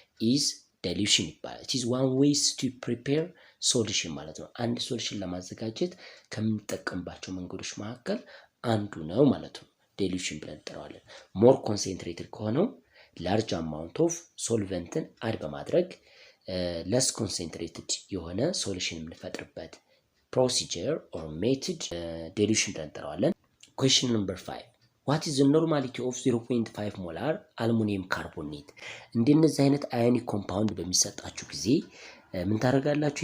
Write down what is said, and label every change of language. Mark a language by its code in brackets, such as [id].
[en] is dilution [am] ይባላል። [en] it is one ways to prepare solution [am] ማለት ነው። አንድ ሶሉሽን ለማዘጋጀት ከምንጠቀምባቸው መንገዶች መካከል አንዱ ነው ማለት ነው። ዲሉሽን ብለን እንጠራዋለን። ሞር ኮንሰንትሬትድ ከሆነው ላርጅ አማውንት ኦፍ ሶልቨንትን አድ በማድረግ ለስ ኮንሰንትሬትድ የሆነ ሶሉሽን የምንፈጥርበት ፕሮሲጀር ኦር ሜትድ ዲሉሽን ብለን እንጠራዋለን። [en] Question number 5. What is the normality of 0.5 [am] ሞላር አልሙኒየም ካርቦኔት? እንደነዚህ አይነት አዮኒክ ኮምፓውንድ በሚሰጣችሁ ጊዜ ምን ታደርጋላችሁ?